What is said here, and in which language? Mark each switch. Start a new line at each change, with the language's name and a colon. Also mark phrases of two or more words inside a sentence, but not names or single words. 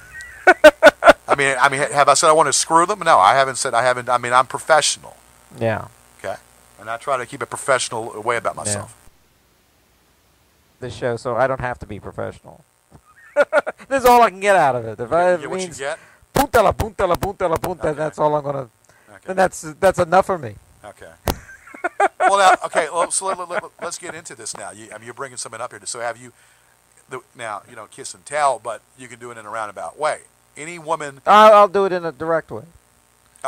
English: I mean, have I said I want to screw them? No, I haven't said I haven't. I mean, I'm professional. Yeah. Okay. And I try to keep a professional way about myself. This show, so I don't have to be professional. This is all I can get out of it. If What you get? Punta la punta la punta la punta. Okay. That's all I'm gonna. Okay. Then that's enough for me. Okay. Well, now, okay. So let's get into this now. You're bringing something up here. So have you? Now kiss and tell, but you can do it in a roundabout way. Any woman. I'll do it in a direct way.